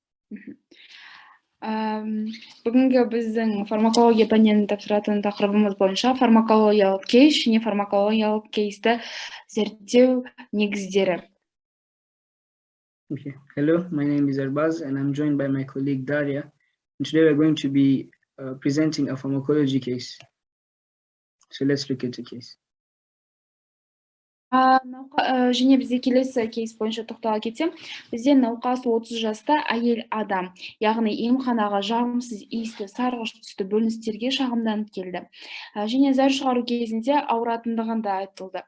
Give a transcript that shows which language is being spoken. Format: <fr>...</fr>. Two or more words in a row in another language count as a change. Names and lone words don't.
<kk>Бүгінгі біздің фармакология пәнінен тапсыратын тақырыбымыз бойынша фармакологиялық кейс және фармакологиялық кейсті зерттеу негіздері.</kk> <en>Okay. Hello, my name is Arbaz and I'm joined by my colleague Daria. And today we're going to be presenting a pharmacology case. So let's look at the case.</en> <kk>Және бізде келесі кейс бойынша тоқтала кетсем, бізде науқас 30 жаста әйел адам, яғни емханаға жағымсыз иісті сарғыш түсті бөліністерге шағымданып келді. Және зәр шығару кезінде ауыратындығын да айтылды.</kk>